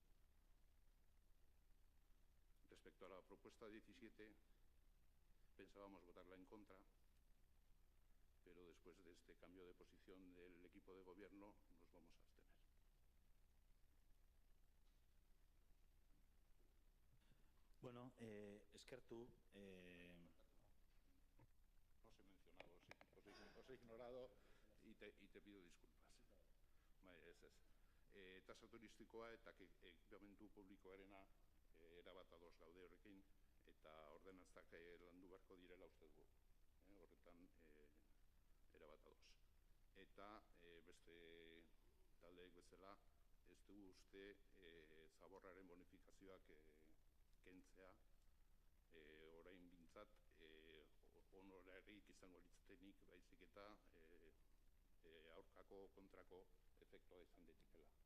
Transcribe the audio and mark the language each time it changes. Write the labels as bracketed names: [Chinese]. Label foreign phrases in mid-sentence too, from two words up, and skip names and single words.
[Spanish] Respecto a la propuesta 17, pensábamos votarla en contra, pero después de este cambio de posición del equipo de gobierno nos vamos a abstener. [Basque] Bueno, eskertu. [Spanish] Os he mencionado, os he ignorado y te pido disculpas. [Basque] Tasa turistikoa eta ekipamendu publikoarena erabat ados gaude horrekin, eta ordenantzak landu beharko direla uste dugu. Horretan erabat ados. Eta beste taldeek bezala ez dugu uste zaborraren bonifikazioak kentzea orain bintzat honorarik izango litzatenik, baizik eta aurkako kontrako efektua izan daitekeela.